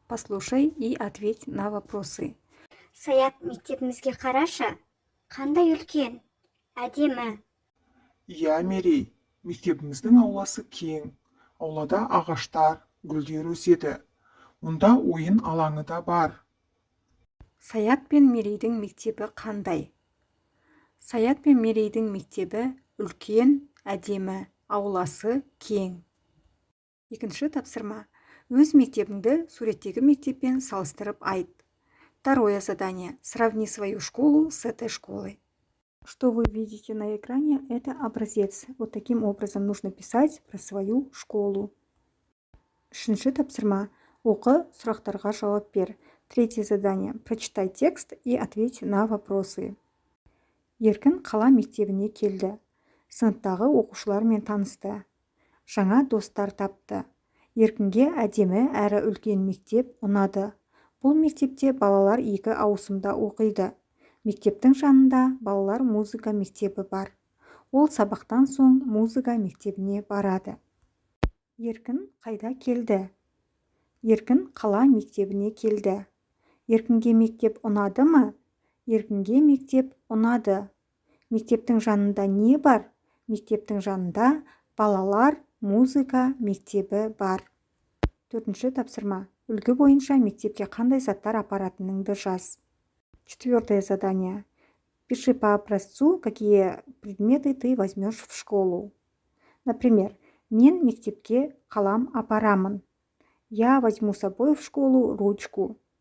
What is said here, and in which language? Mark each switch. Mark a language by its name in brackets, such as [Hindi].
[Russian] Послушай и ответь на вопросы. [Kazakh] Саят, мектебімізге қарашы. Қандай үлкен? Әдемі. Иә, Мерей, мектебіміздің ауласы кең. Аулада ағаштар, гүлдер өседі. Мұнда ойын алаңы да бар. Саят пен Мерейдің мектебі қандай? Саят пен Мерейдің мектебі үлкен, әдемі, ауласы кең. Екінші тапсырма. Өз мектебіңді суреттегі мектеппен салыстырып айт. [Russian] Второе задание. Сравни свою школу с этой школой. Что вы видите на экране, это образец. Вот таким образом нужно писать про свою школу. [Kazakh] Үшінші тапсырма. Оқы, сұрақтарға жауап бер. [Russian] Третье задание. Прочитай текст и ответь на вопросы. [Kazakh] Еркін қала мектебіне келді. Сыныптағы оқушылармен танысты. Жаңа достар тапты. Еркінге әдемі әрі үлкен мектеп ұнады. Бұл мектепте балалар 2 ауысымда оқиды. Мектептің жанында балалар музыка мектебі бар. Ол сабақтан соң музыка мектебіне барады. Еркін қайда келді? Еркін қала мектебіне келді. Еркінге мектеп ұнады ма? Еркінге мектеп ұнады. Мектептің жанында не бар? Мектептің жанында балалар музыка мектебі бар. Төртінші тапсырма. Үлгі бойынша мектепке қандай заттар апаратыныңды жаз. [Russian] Четвертое задание. Пиши по образцу, какие предметы ты возьмешь в школу. [Kazakh] Например, мен мектепке қалам апарамын. [Russian] Я возьму с собой в школу ручку.